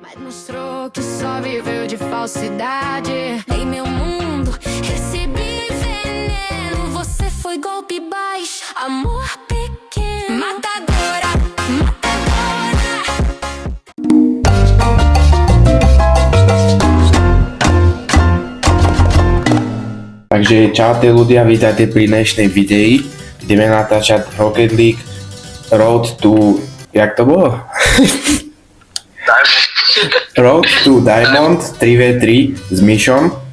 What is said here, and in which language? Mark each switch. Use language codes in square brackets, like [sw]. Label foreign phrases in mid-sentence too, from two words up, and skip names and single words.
[pt] Mostrou que só viveu de falsidade. Em meu mundo recebi veneno. Você foi golpe baixo, amor pequeno. Matadora, matadora. [sk] Takže čaute ľudia, vítajte pri dnešnej videi. Ideme natáčať Rocket League [en] Road to... [sk] Jak to bolo? [en] Road to Diamond [sk] 3v3 s Myšom